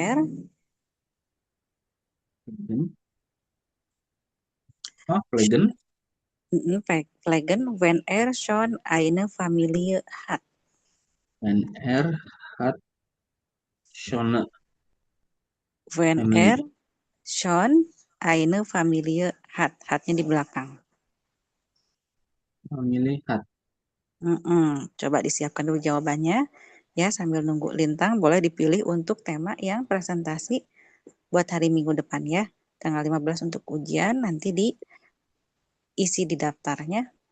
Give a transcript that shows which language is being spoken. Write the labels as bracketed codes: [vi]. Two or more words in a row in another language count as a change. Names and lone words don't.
[de] pflegen, pflegen, wenn schon eine Familie hat. wenn hat schon [en] When Family. [de] schon eine Familie hat. [id] Hatnya di belakang. [de] Family hat. [id] Coba disiapkan dulu jawabannya. Ya, sambil nunggu Lintang, boleh dipilih untuk tema yang presentasi buat hari Minggu depan ya. Tanggal 15 untuk ujian, nanti diisi di daftarnya.